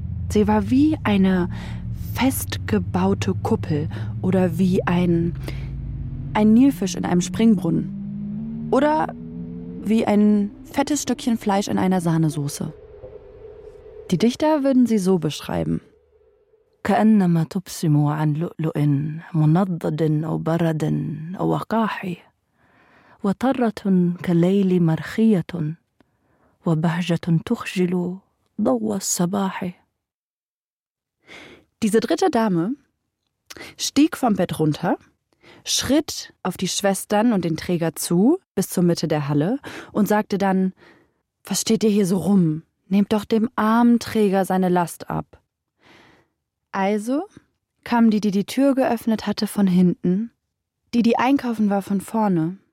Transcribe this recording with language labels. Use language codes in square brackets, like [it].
[de] Sie war wie eine festgebaute Kuppel oder wie ein Nilfisch in einem Springbrunnen. Oder wie ein fettes Stückchen Fleisch in einer Sahnesoße. Die Dichter würden sie so beschreiben. [ar] كأنما تبسم عن لؤلؤ منضد أو برد أو وقاحي وطرة كليل مرخية وبهجة تخجل ضوء الصباح. [de] Diese dritte Dame stieg vom Bett runter, schritt auf die Schwestern und den Träger zu, bis zur Mitte der Halle, und sagte dann: Was steht ihr hier so rum? Nehmt doch dem armen Träger seine Last ab. Also kam die, die die Tür geöffnet hatte, von hinten, die, die einkaufen war, von vorne.